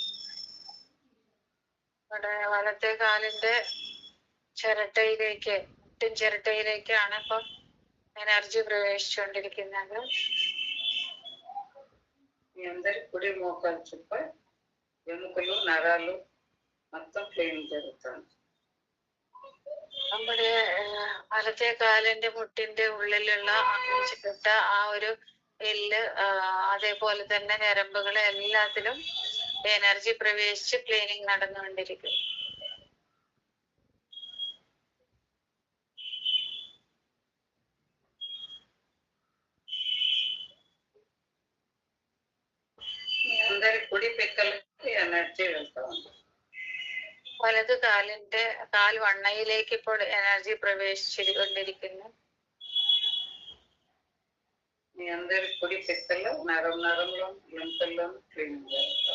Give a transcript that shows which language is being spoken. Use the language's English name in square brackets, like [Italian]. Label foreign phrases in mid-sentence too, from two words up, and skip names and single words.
[Malayalam] വലത്തെ കാലിന്റെ ചിരട്ടയിലേക്ക്, മുട്ടിൻ ചിരട്ടയിലേക്കാണ് ഇപ്പൊ എനർജി പ്രവേശിച്ചുകൊണ്ടിരിക്കുന്നത്. [Telugu] మీ అందరి కుడి మోకాలు చుప్ప ఎముకలు నరాలు మొత్తం క్లీనింగ్ జరుగుతుంది. [Malayalam] നമ്മുടെ വലത്തെ കാലിന്റെ മുട്ടിന്റെ ഉള്ളിലുള്ള ചിരട്ട, ആ ഒരു എല്ല്, അതേപോലെ തന്നെ ഞരമ്പുകൾ, എല്ലാത്തിലും എനർജി പ്രവേശിച്ച് ക്ലീനിങ് നടന്നുകൊണ്ടിരിക്കും. [Telugu] అందరి కుడి పిక్కలకి ఎనర్జీ వెళ్తా ఉంది. [Malayalam] വലത് കാലിന്റെ കാൽവണ്ണയിലേക്ക് ഇപ്പോൾ എനർജി പ്രവേശിച്ചുകൊണ്ടിരിക്കുന്നു. [Telugu] మీ అందరి కుడి పిక్కలు నరంలో ఎముకల్లో క్లీనింగ్ జరుగుతాం.